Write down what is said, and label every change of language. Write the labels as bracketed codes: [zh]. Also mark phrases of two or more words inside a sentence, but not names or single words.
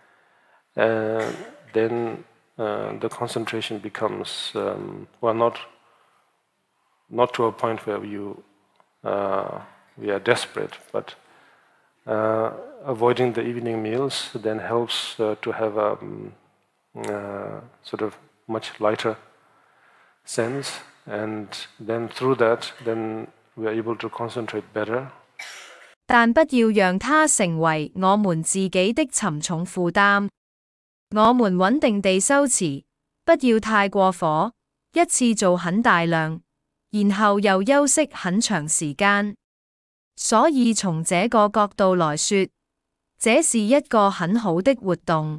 [en] then the concentration becomes not to a point where we are desperate, but avoiding the evening meals then helps to have a sort of much lighter sense, and then through that, then we are able to concentrate better. [zh] 但不要讓它成為我們自己的沉重負擔。我們穩定地修持，不要太過火，一次做很大量，然後又休息很長時間。所以從這個角度來說，這是一個很好的活動。